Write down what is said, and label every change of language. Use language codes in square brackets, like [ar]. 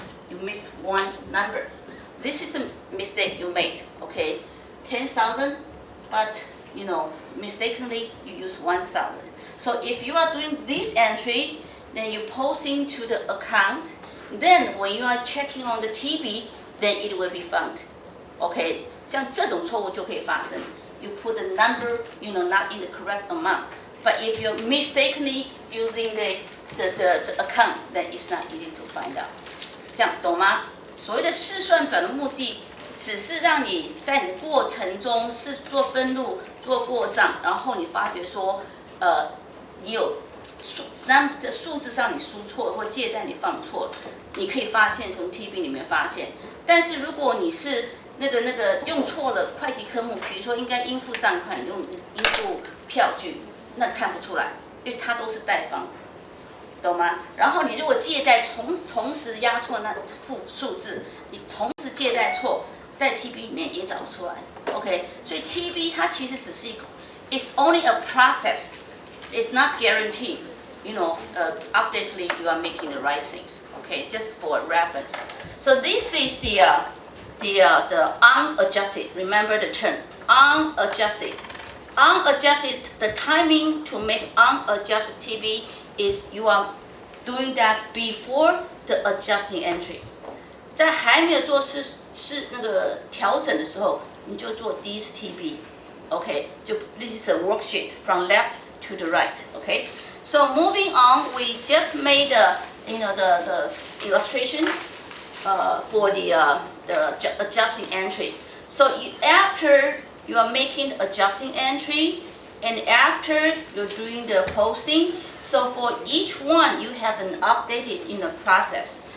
[en] You miss one number. This is a mistake you made, okay? 10,000, but mistakenly you use 1,000. So if you are doing this entry, then you posting to the account, then when you are checking on the TB, then it will be found. [zh] Okay, 像这种错误就可以发生。 [en] You put the number, not in the correct amount. But if you mistakenly using the account, then it's not easy to find out. [zh] 这样懂吗？所谓的试算表的目的，只是让你在你的过程中是做分录、做过账，然后你发觉说，你有数字上你输错或借贷你放错了，你可以发现从 TB 里面发现。但是如果你是那个用错了会计科目，比如说应该应付账款用应付票据，那看不出来，因为它都是贷方，懂吗？然后你如果借贷同时压错那副数字，你同时借贷错，在 TB 里面也找不出来。 [en] OK， [zh] 所以 TB 它其实只是一个 [en] ，it's only a process, it's not guaranteed. Updatedly you are making the right things. Okay, just for reference. So this is the unadjusted. Remember the term unadjusted. Unadjusted. The timing to make unadjusted TB is you are doing that before the adjusting entry. [zh] 在还没有做那个调整的时候，你就做第一次 TB. [en] Okay, this is a worksheet from left to the right. Okay. So moving on, we just made the illustration for the adjusting entry. So after you are making the adjusting entry, and after you're doing the posting, so for each one you have an updated process.